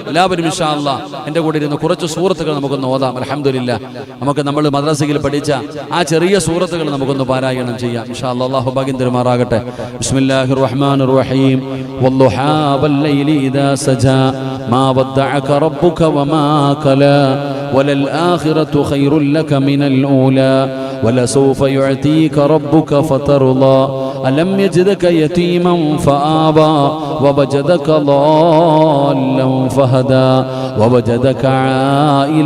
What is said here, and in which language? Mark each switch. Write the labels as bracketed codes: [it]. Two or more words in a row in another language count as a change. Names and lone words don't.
[ml] എല്ലാവരും [ar] إن شاء الله [ml] എൻ്റെ കൂടെ ഇരുന്ന് കുറച്ച് സൂറത്തുകൾ നമുക്കൊന്ന് ഓതാം. അൽഹംദുലില്ലാഹ്, നമുക്ക് നമ്മൾ മദ്രസയിൽ പഠിച്ച ആ ചെറിയ സൂറത്തുകൾ നമുക്കൊന്ന് പാരായണം ചെയ്യാം [ar] إن شاء الله. [ml] അല്ലാഹു ഭാഗ്യം തരുമാറാകട്ടെ. [ar] بسم الله الرحمن الرحيم. والضحى والليل إذا سجى ما ودعك ربك وما قلى وللآخرة خير لك من الأولى ولسوف يعطيك ربك فترضى ألم يجدك يتيما فآبى ووجدك ضالا فهدى ووجدك عائلا